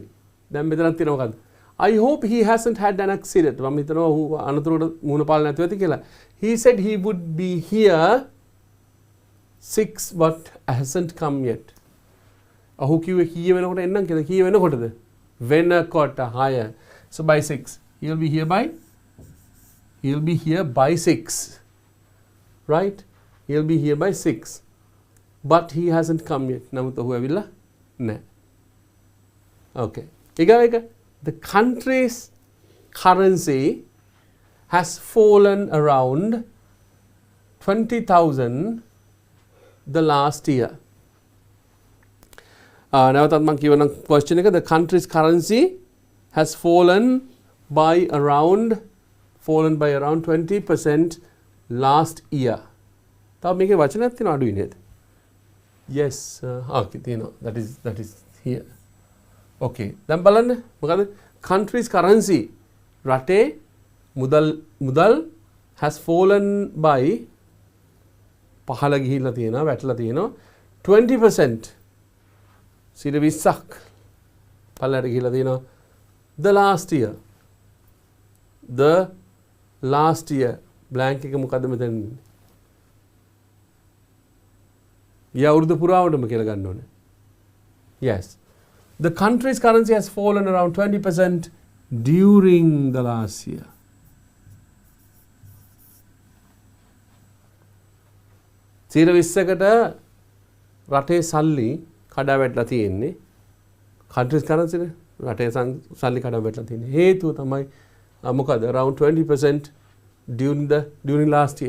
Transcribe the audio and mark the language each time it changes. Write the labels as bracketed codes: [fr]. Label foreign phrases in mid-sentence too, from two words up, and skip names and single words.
[si] දැන් මෙතනක් තියෙනවා මොකද්ද? [en] I hope he hasn't had an accident. [si] මම හිතනවා ඔහු අනතුරකට මුහුණ පාලා නැතුව ඇති කියලා. [en] He said he would be here 6 but hasn't come yet. [si] ඔහු කිව්වේ කීය වෙනකොට එන්නම් කියලා. කීය වෙනකොටද? වෙනකොට 6. [en] So by 6. He'll be here by 6. Right? He'll be here by 6. But he hasn't come yet. [si] නමුත් ඔහු ඇවිල්ලා නැහැ. Okay. ඊගා එක. [en] The country's currency has fallen around 20,000 the last year. [si] නැවතත් මම කියවනම් question එක. [en] The country's currency has fallen by around 20% last year. [si] තව මේකේ වචනයක් තියෙනවා අඩුයි නේද? Yes. Okay තියෙනවා. [en] That is here. Okay. [si] දැන් බලන්න මොකද? [en] Country's currency [si] රටේ මුදල් [en] has fallen by [si] පහළ ගිහිල්ලා තියෙනවා වැටලා තියෙනවා 20%. 20ක් පහළට ගිහිල්ලා තියෙනවා [en] the last year [si] blank එක මොකද්ද මෙතන? අවුරුදු පුරාවටම කියලා ගන්න ඕනේ. [en] Yes. The country's currency has fallen around 20% during the last year. [si] සීර 20කට රටේ සල්ලි කඩා වැටලා තියෙන්නේ. [en] country's currency [si] නේ රටේ සල්ලි කඩා වැටලා තියෙන්නේ. හේතුව තමයි මොකද? [en] around 20% during last year.